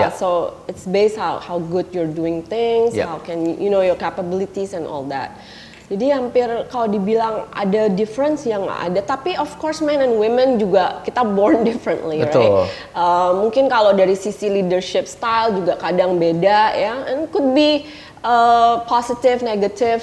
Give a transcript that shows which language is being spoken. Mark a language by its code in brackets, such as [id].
[en] So it's based how good you're doing things, how can your capabilities and all that. [id] Jadi hampir kalau dibilang ada difference yang nggak ada. Tapi [en] of course men and women [id] juga kita [en] born differently, right? [id] Mungkin kalau dari sisi leadership style juga kadang beda ya. [en] And could be positive, negative.